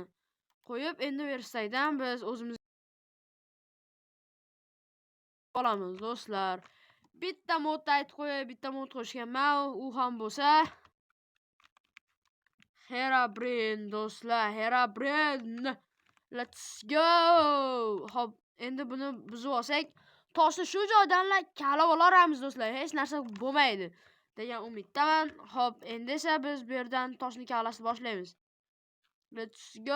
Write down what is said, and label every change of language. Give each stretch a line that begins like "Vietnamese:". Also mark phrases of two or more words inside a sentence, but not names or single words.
Uzbek: Qo'yib, endi verstakdan biz o'zimiz olamiz do'stlar. Bitta modda aytib qo'yay, bitta mod qo'shganman, u ham bo'lsa Herobrine do'stlar, Herobrine.
English: Let's go.
Uzbek: Hop, endi buni buzib olsak, toshni shu joydan kalab olamiz do'stlar. Hech narsa bo'lmaydi degan umiddaman. Hop, endi esa biz bu yerdan toshni kalashni boshlaymiz.
English: Let's go.